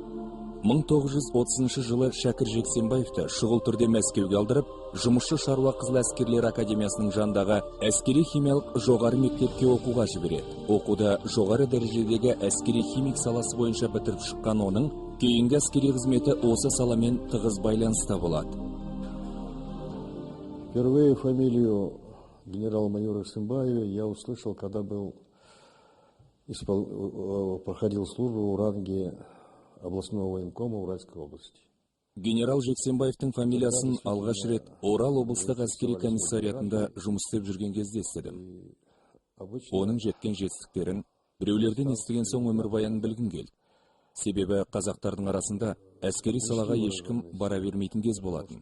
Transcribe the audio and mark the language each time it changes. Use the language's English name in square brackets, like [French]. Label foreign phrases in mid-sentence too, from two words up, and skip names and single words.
[Kazakh] 1930 жылы Шәкір Жексенбаевты шұғыл түрде Мәскеуге алдырып, жұмысшы шаруа қызыл әскерлер академиясының жандағы әскери химиялық жоғары мектепке оқуға жібереді. Оқуда жоғары дәрежедегі әскери химик саласы бойынша бітіріп шыққан оның кейінгі әскери қызметі осы саламен тығыз байланыста болады. [Russian] Впервые фамилию генерал-майора Сымбаева я услышал, когда проходил службу в ранге областного военкома Уральской области. [Kazakh] Генерал Жексенбаевтың фамилиясын алғаш рет Орал облыстық әскери комиссариатында жұмыс істеп жүрген кезде естідім. Оның жеткен жетістіктерін біреулерден естіген соң өмірбаянын білгім келді. Себебі қазақтардың арасында әскери салаға ешкім бара бермейтін кез болатын.